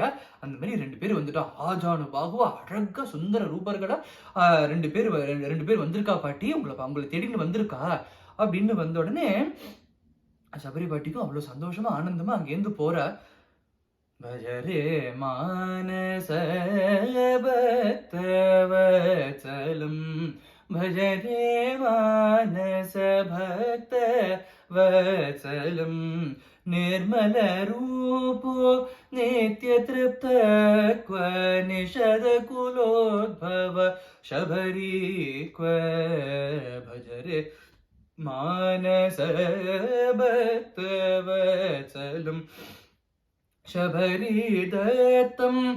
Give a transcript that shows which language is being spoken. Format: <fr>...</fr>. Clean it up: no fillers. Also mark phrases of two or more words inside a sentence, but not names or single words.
<ta>அந்த மாதிரி 2 பேர் வந்துட்டா, ஆஜானு பாகுவா அழகா சுந்தர ரூபர்களா 2 பேர் வந்திருக்கா பாட்டி, உங்களை தேடின்னு வந்திருக்கா அப்படின்னு வந்த உடனே சபரி பாட்டிக்கும் அவ்வளவு சந்தோஷமா ஆனந்தமா அங்கேருந்து போறா.</ta> <sa>भजरे मानस भक्तवत्सलम्, भजरे मानस भक्त वत्सलम्, निर्मल रूपो नित्य तृप्त क्व निषद कुलोद्भव शबरी क्व, भजरे मानस भक्त वत्सलम, शबरी दत्तं</sa>